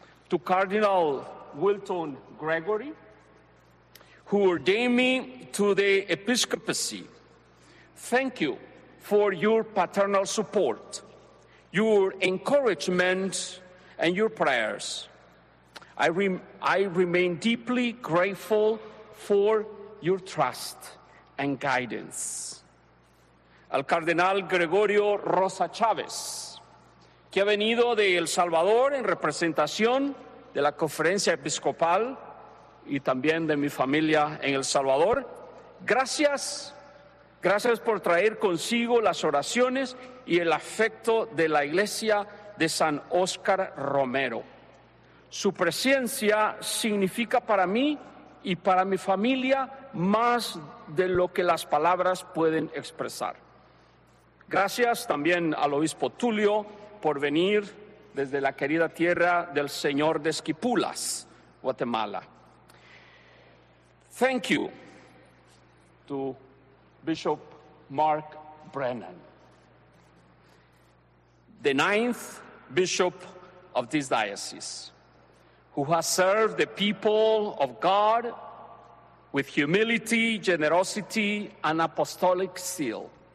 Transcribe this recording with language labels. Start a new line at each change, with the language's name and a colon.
English: To Cardinal Wilton Gregory, who ordained me to the episcopacy, thank you for your paternal support, your encouragement, and your prayers. I remain deeply grateful for your trust and guidance.
Spanish: Al Cardenal Gregorio Rosa Chávez, que ha venido de El Salvador en representación de la Conferencia Episcopal y también de mi familia en El Salvador, gracias. Gracias por traer consigo las oraciones y el afecto de la Iglesia de San Óscar Romero. Su presencia significa para mí y para mi familia más de lo que las palabras pueden expresar. Gracias también al obispo Tulio por venir desde la querida tierra del Señor de Esquipulas, Guatemala.
English: Thank you to Bishop Mark Brennan, the ninth bishop of this diocese, who has served the people of God with humility, generosity, and apostolic zeal.